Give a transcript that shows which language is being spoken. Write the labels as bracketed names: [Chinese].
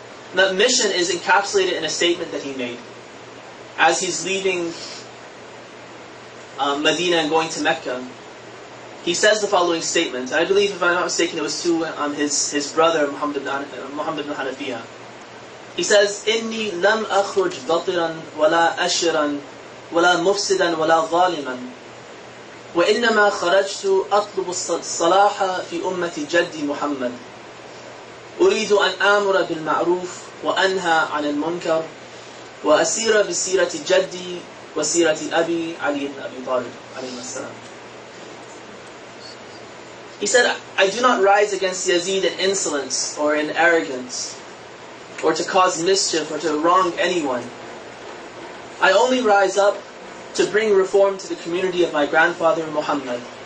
[English] And that mission is encapsulated in a statement that he made. As he's leaving Medina and going to Mecca, he says the following statement. I believe, if I'm not mistaken, it was to his brother, Muhammad ibn Hanafiya. He says, [Arabic] إِنِّي لَمْ أَخْرُجْ بَطِرًا وَلَا أَشِرًا وَلَا مُفْسِدًا وَلَا ظَالِمًا وإنما خرجت أطلب الصلاح في أمة جدي محمد أريد أن آمر بالمعروف وأنهى عن المنكر وأسير بسيرة جدي وسيرة أبي علي بن أبي طالب عليه السلام. [English] He said, I do not rise against Yazid in insolence or in arrogance or to cause mischief or to wrong anyone. I only rise up to bring reform to the community of my grandfather Muhammad.